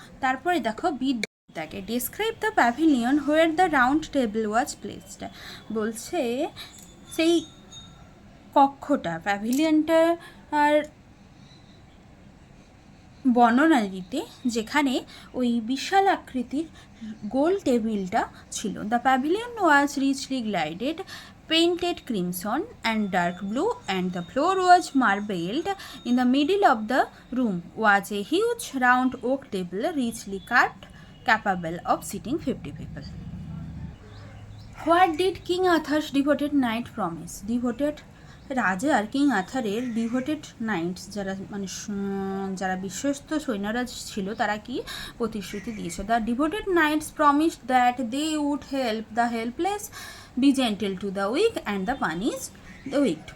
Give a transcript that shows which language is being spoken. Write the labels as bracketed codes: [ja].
[bn] তারপরে দেখো তাকে, [en] Describe the pavilion where the round table was placed. [bn] বলছে সেই কক্ষটা, প্যাভিলিয়নটা আর বর্ণনা দিতে যেখানে ওই বিশাল আকৃতির গোল টেবিলটা ছিল। [en] The pavilion was richly glided painted crimson and dark blue and the floor was marbled. In the middle of the room was a huge round oak table richly carved capable of seating 50 people. What did King Arthur's devoted knight promise? [bn] Devoted রাজার, king আথারের devoted Knights যারা মানে যারা বিশ্বস্ত সৈন্যরা ছিল তারা কি প্রতিশ্রুতি দিয়েছে? [en] The devoted knights promise that they would help the helpless, be gentle to the weak and the punish the weak.